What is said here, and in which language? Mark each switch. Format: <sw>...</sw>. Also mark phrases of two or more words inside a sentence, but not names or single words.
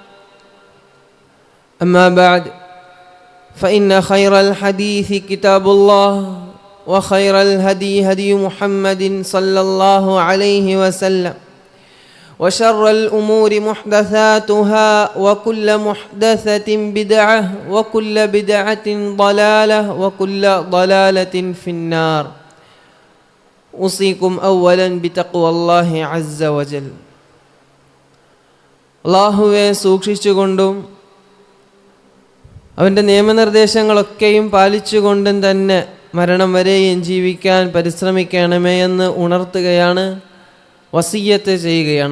<ar>أما بعد، فإن خير الحديث كتاب الله، وخير الهدي هدي محمد صلى الله عليه وسلم، وشر الأمور محدثاتها، وكل محدثة بدعة، وكل بدعة ضلالة، وكل ضلالة في النار. أوصيكم أولا بتقوى الله عز وجل.</ar> <ml>അല്ലാഹുവെ സൂക്ഷിച്ചുകൊണ്ടും അവൻ്റെ നിയമനിർദ്ദേശങ്ങളൊക്കെയും പാലിച്ചുകൊണ്ടും തന്നെ മരണം വരെയും ജീവിക്കാൻ പരിശ്രമിക്കണമേ എന്ന് ഉണർത്തുകയാണ്, വസിയ്യത്ത് ചെയ്യുകയാണ്.</ml>